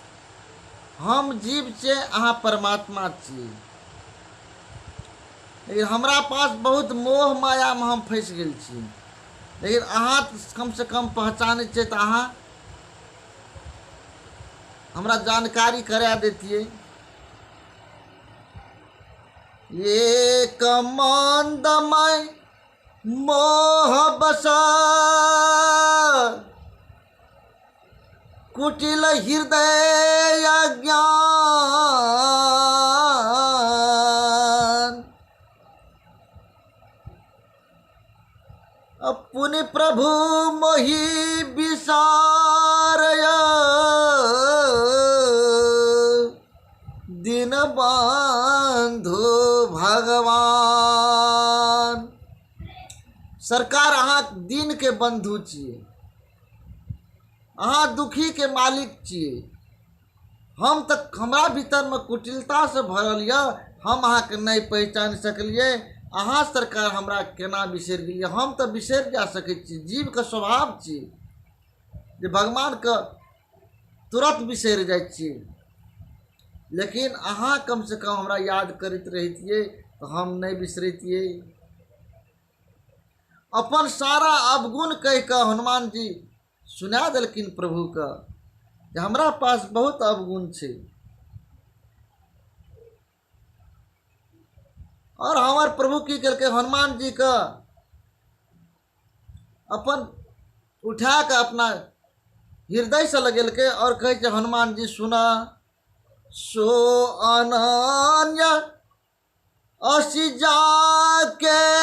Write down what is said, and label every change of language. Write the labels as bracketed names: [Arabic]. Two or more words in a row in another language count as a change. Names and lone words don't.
[Maithili] हम जीव छियै, अहाँ परमात्मा छियै, लेकिन हमरा पास बहुत मोह माया में हम फंस गेल छी। लेकिन अहाँ कम से कम पहचानै छियै तऽ अहाँ हमरा जानकारी करा देतियै। [Awadhi] एक मंदमय मोह बस कुटिल हृदय अज्ञान, पुनि प्रभु मोहि विसारय दीन बंधु भगवान। [Maithili] सरकार अहाँ दीन के बंधु छियै, अहाँ दुखी के मालिक छियै। हम तक हमरा भीतर में कुटिलता से भरल यऽ, हम अहाँके नहीं पहचान सकलिए। अहाँ सरकार हमरा केना बिसरि गेलिए? हम तऽ बिसरि जा सकै छी, जीव के स्वभाव छियै जे भगवान के तुरंत बिसरि जाइ छियै। लेकिन अहाँ कम से कम हमरा याद करैत रहितियै तो हम नहीं बिसरतियै। अपन सारा अवगुण कह के हनुमान जी सुना देलखिन प्रभु के जे हमरा पास बहुत अवगुण छै। और हमार प्रभु की करके हनुमान जी का अपन उठा के अपना हृदय से लगेलके और कहे छै हनुमान जी सुना सो अनन्य असी जाके